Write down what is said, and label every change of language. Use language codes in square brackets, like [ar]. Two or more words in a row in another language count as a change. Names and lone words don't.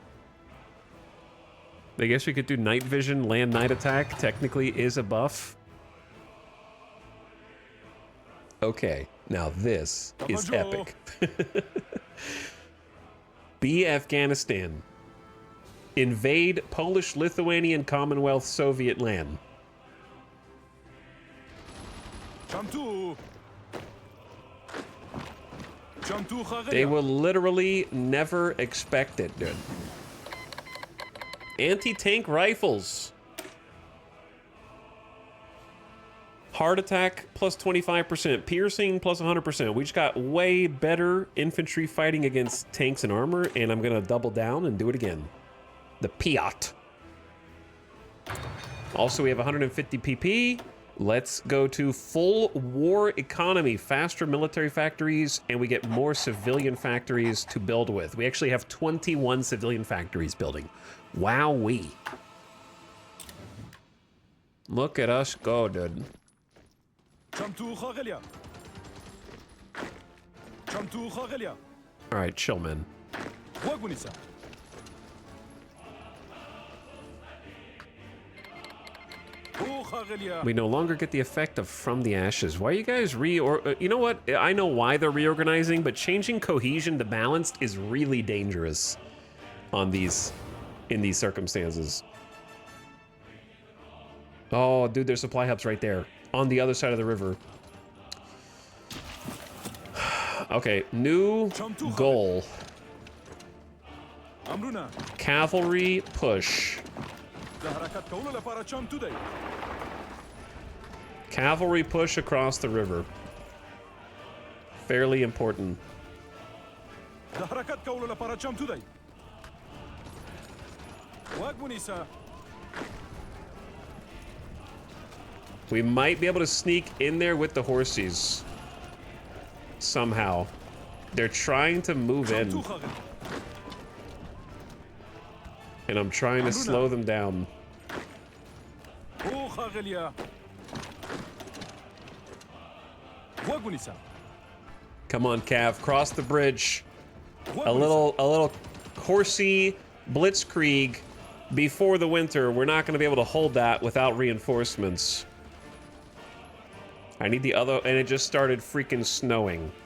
[en] I guess we could do night vision. Land night attack technically is a buff. Okay, now this is epic. Be Afghanistan. Invade Polish, Lithuanian, Commonwealth, Soviet land. [ps] چمتو چمتو ښاغلی. [en] They will literally never expect it, dude. Anti-tank rifles. Heart attack plus 25%. Piercing plus 100%. We just got way better infantry fighting against tanks and armor, and I'm going to double down and do it again. The Piat. Also, we have 150 PP. Let's go to full war economy. Faster military factories, and we get more civilian factories to build with. We actually have 21 civilian factories building. Wowee. Look at us go, dude. [ps] چمتو ښاغلی. چمتو ښاغلی. [en] All right, chill, man. [ps] غوږ ونیسه. او ښاغلی. [en] We no longer get the effect of From the Ashes. Why are you guys you know what? I know why they're reorganizing, but changing cohesion to balanced is really dangerous in these circumstances. Oh, dude, there's supply hubs right there on the other side of the river. Okay, new goal. [ps] امرونه [en] Cavalry push. [ps] د حرکت کولو لپاره چمتو دی. [en] Cavalry push across the river. Fairly important. [ps] د حرکت کولو لپاره چمتو دی. غوږ ونیسه. [en] We might be able to sneak in there with the horses. Somehow. They're trying to move in. [ps] چمتو ښاغلی. [en] And I'm trying to slow them down. [ps] او ښاغلی. غوږ ونیسه. [en] Come on, Cav, cross the bridge. A little horsey blitzkrieg before the winter. We're not going to be able to hold that without reinforcements. I need the other, and it just started freaking snowing.